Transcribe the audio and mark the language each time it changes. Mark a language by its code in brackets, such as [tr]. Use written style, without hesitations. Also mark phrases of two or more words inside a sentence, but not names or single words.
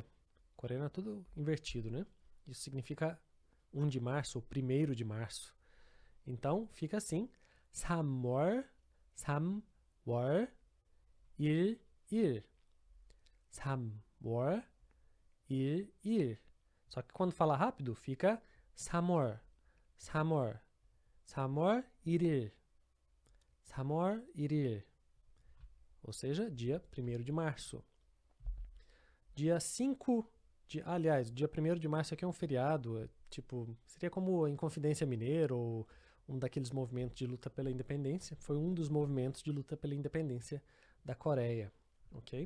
[pt] Coreano é tudo invertido, né? Isso significa 1 de março, ou 1º de março. Então, fica assim. [ko] 3월, 3월, 1, 1. 3월, 1, 1. [pt] Só que quando fala rápido, fica [ko] 3월, 3월, 3월 1일, 3월 1일. [pt] Ou seja, dia 1º de março. Dia 5 de... Aliás, dia 1º de março aqui é um feriado, tipo, seria como a Inconfidência Mineira ou um daqueles movimentos de luta pela independência. Foi um dos movimentos de luta pela independência da Coreia, ok?